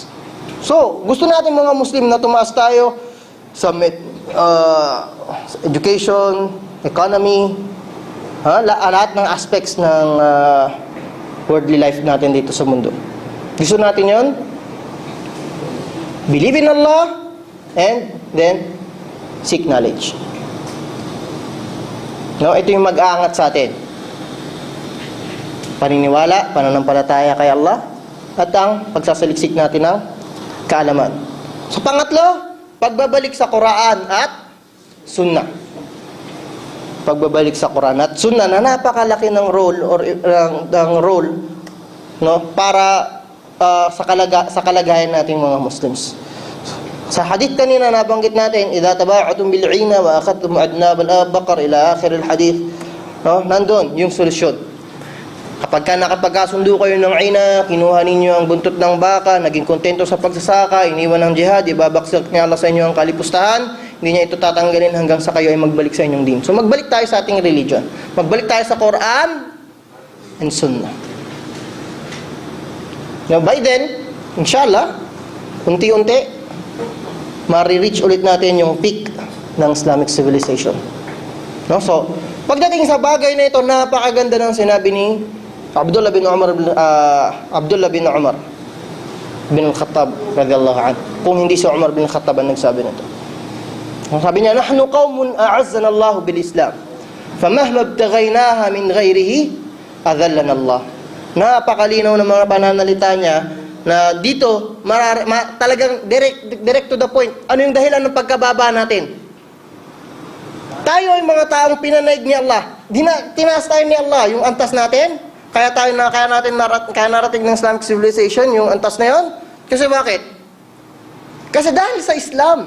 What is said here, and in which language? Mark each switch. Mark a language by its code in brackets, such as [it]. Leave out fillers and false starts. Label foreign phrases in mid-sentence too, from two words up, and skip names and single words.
[tl] So, gusto natin mga Muslim na tumaas tayo sa education, economy, lahat ng aspects ng [en] worldly life [tl] natin dito sa mundo. Gusto natin yon? [en] Believe in Allah and then seek knowledge. [tl] No, ito yung mag-aangat sa atin. Paniniwala, pananampalataya kay Allah, at ang pagsasaliksik natin ng kaalaman. So, pangatlo, pagbabalik sa Quran at Sunnah. Pagbabalik sa Quran at Sunnah na napakalaki ng role no, para sa kalagayan nating mga Muslims. Sa hadith kanina nabanggit natin, [ar] إذا تبايعتم بالعينة وأخذتم أذناب البقر إلى آخر الحديث. [tl] No, nandoon yung solusyon. Kapag nakapagkasundo kayo ng 'ina, kinuha ninyo ang buntot ng baka, naging kontento sa pagsasaka, iniwan ng jihad, ibabaksak niya Allah sa inyo ang kalipustahan, hindi niya ito tatanggalin hanggang sa kayo ay magbalik sa inyong din. So magbalik tayo sa ating religion. Magbalik tayo sa Quran and Sunnah. [en] Now by then, [tl] inshallah, unti-unti ma-reach ulit natin yung peak ng [en] Islamic civilization. [tl] No? So, pagdating sa bagay na ito, napakaganda ng sinabi ni Abdullah bin Umar bin al-Khattab [ar] رضي الله عنه. [tl] Kung hindi si Umar bin al-Khattab ang nagsabi nito. Sabi niya, [ar] نحن قوم أعزنا الله بالإسلام. فمهما ابتغيناها من غيره أذلنا الله. [tl] Napakalinaw ng mga pananalita niya na dito talagang [en] direct to the point. [tl] Ano yung dahilan ng pagkababa natin? Tayo ay mga taong pinanaig ni Allah. Tinaas tayo ni Allah yung antas natin. Kaya narating ng [en] Islamic civilization [tl] yung antas na yon. Kasi bakit? Kasi dahil sa Islam.